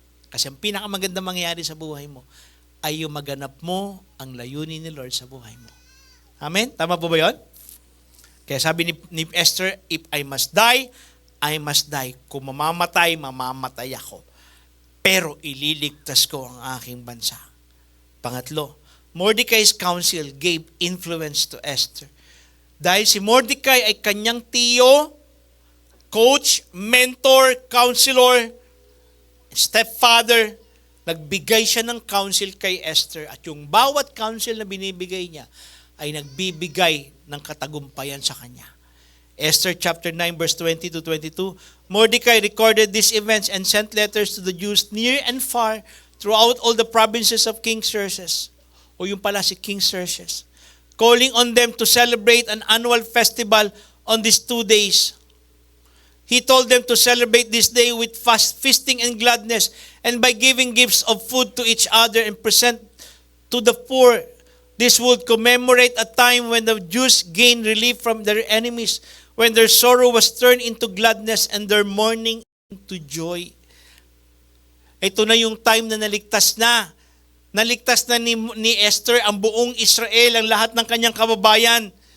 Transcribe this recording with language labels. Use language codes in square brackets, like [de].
[tl] Kasi ang pinakamaganda mangyayari sa buhay mo ay yung maganap mo ang layunin ni Lord sa buhay mo. Amen? Tama po ba yun? Kaya sabi ni Esther, [en] if I must die, I must die. [tl] Kung mamamatay, mamamatay ako. Pero ililigtas ko ang aking bansa. [en] Pangatlo, Mordecai's counsel gave influence to Esther. [tl] Dahil si Mordecai ay kanyang tiyo, coach, mentor, counselor, stepfather, nagbigay siya ng counsel kay Esther. At yung bawat counsel na binibigay niya ay nagbibigay ng katagumpayan sa kanya. [en] Esther chapter 9 verse 20 to 22, Mordecai recorded these events and sent letters to the Jews near and far throughout all the provinces of King Xerxes, [tl] o yung pala si King Xerxes, [en] calling on them to celebrate an annual festival on these 2 days. He told them to celebrate this day with feasting and gladness, and by giving gifts of food to each other and present to the poor. This would commemorate a time when the Jews gained relief from their enemies, when their sorrow was turned into gladness and their mourning into joy. [tl] Ito na yung time na naligtas na. Naligtas na ni Esther ang buong Israel, ang lahat ng kanyang kababayan.